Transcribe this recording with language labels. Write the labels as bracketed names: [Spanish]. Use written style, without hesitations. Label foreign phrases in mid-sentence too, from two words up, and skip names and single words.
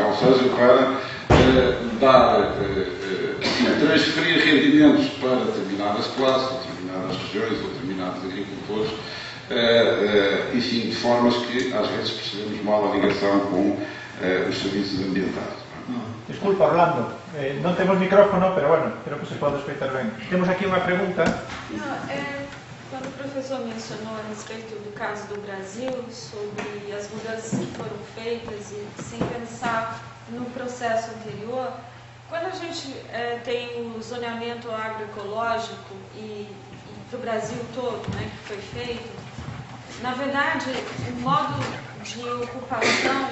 [Portuguese] Ou seja, para transferir rendimentos para determinadas classes, ou determinadas regiões, ou determinados agricultores, enfim, de formas que às vezes percebemos mal a ligação com os serviços ambientais. Desculpa, Orlando, [Galician] non temos micrófono, pero bueno, creo que se pode escoitar ben. Temos aquí unha pregunta. [Portuguese] Quando o professor mencionou a respeito do caso do Brasil, sobre as mudanças que foram feitas e sem pensar no processo anterior, quando a gente tem o zoneamento agroecológico e para o Brasil todo, né, que foi feito, na verdade, o modo de ocupação